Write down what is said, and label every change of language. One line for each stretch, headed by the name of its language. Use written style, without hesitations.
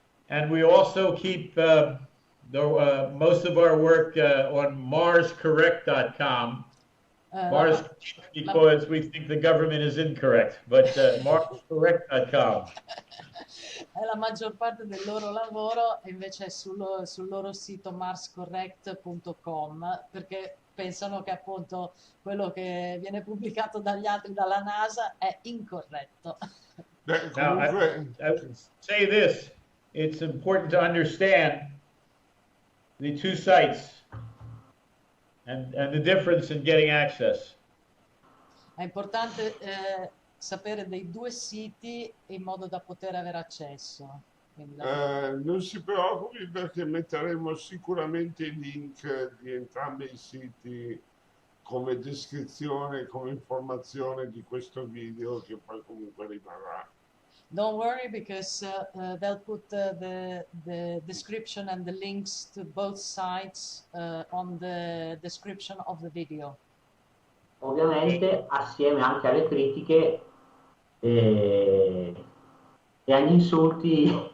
English: And we also keep most of our work on marscorrect.com. Mars, because we think the government is incorrect, but marscorrect.com.
Italian: La maggior parte del loro lavoro invece è sul loro sito marscorrect.com, perché pensano che appunto quello che viene pubblicato dagli altri, dalla NASA, è incorretto.
English: Now, I would say this. It's important to understand the two sites and the difference in getting access.
Italian: È importante sapere dei due siti in modo da poter avere accesso. Non si preoccupi perché metteremo sicuramente i link di entrambi i siti come descrizione, come informazione di questo video che poi comunque rimarrà.
English: Don't worry, because they'll put the description and the links to both sites on the description of the video.
Italian: Ovviamente assieme anche alle critiche e agli insulti